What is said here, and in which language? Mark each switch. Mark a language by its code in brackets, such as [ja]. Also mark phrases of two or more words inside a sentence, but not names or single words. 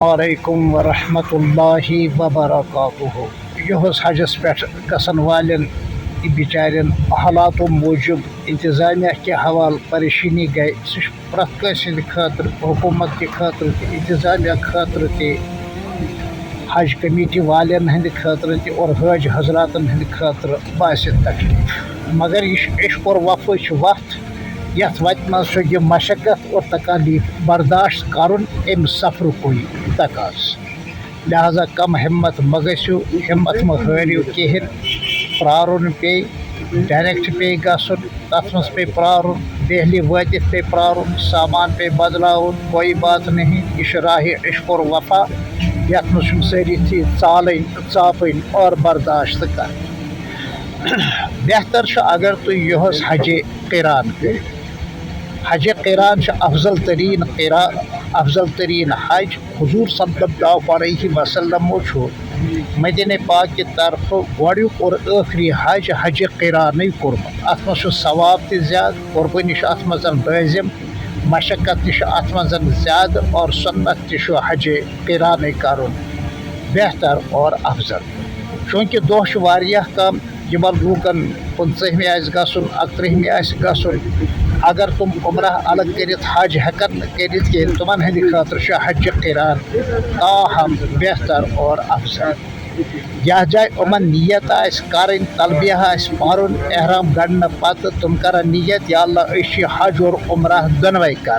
[ar] علیکم ورحمۃ اللہ وبرکاتہ [ks] یہس حجس پہ گھن والن بچارن حالاتو موجود [ur] انتظامیہ کے حوالہ [ks] پریشانی گئی سہ پریت کٲنٛسہِ ہٕنٛدِ خٲطرٕ حکوٗمت کہِ خٲطرٕ تہِ انتظامیہ خٲطرٕ تہِ حج کمیٹی والن ہٕنٛدِ خٲطرٕ تہِ اور حٲج حضراتن ہٕنٛدِ خٲطرٕ باسہِ تکلیف مگر یہ عشق اور وفاچ وتھ یتھ وتہِ منٛز چھُ یہِ مشقت اور تکالیف برداشت کرُن امہِ سفرُکُے تقاضہٕ لہذا کم ہمت مہ گٔژھِو ہمت مہ ہٲرِو کِہیٖنۍ پرٛارُن پیٚیہِ ڈایریکٹ پیٚیہِ گژھُن تتھ منٛز پیٚیہِ پرٛارُن دہلی وٲتِتھ پیٚیہِ پرٛارُن سامان پیٚیہِ بدلاوُن [ur] کوئی بات نہیں [ks] یہ چھُ راہِ عشق اور وفا یتھ منٛز چھُنہٕ سٲری ژالٕنۍ ژاپٕنۍ اور برداشت کرٕنۍ بہتر چھُ اگر تُہۍ یِہُس حجہِ قیران کٔرِو حج قیران افضل ترین حج حضور [ar] صلی اللہ علیہ وسلم [ur] مدینہ پاک کی طرف [ks] گۄڈنیُک اور ٲخری حج قیرانٕے کوٚرمُت اتھ منٛز چھُ ثواب تہِ زیادٕ قربٲنی چھِ اتھ منٛز لٲزم مشقت تہِ چھُ اتھ منٛز زیادٕ اور سنت تہِ چھُ حج قیرانٕے کرُن بہتر اور افضل چوٗنٛکہِ دۄہ چھُ واریاہ کم یِمن لوٗکن 15مہِ آسہِ گژھُن 31مہِ آسہِ گژھُن اگر تم عمرہ الگ کٔرِتھ حج ہٮ۪کن نہٕ کٔرِتھ کینٛہہ تمن ہٕنٛدِ خٲطرٕ چھُ حج قیران تاہم بہتر اور افضل یتھ جایہِ یِمن نیت آسہِ کرٕنۍ تلبیہ آسہِ پرُن احرام گنڈنہٕ پتہٕ تم کرن نیت یا اللہ أسۍ چھِ حج اور عمرہ دۄنوَے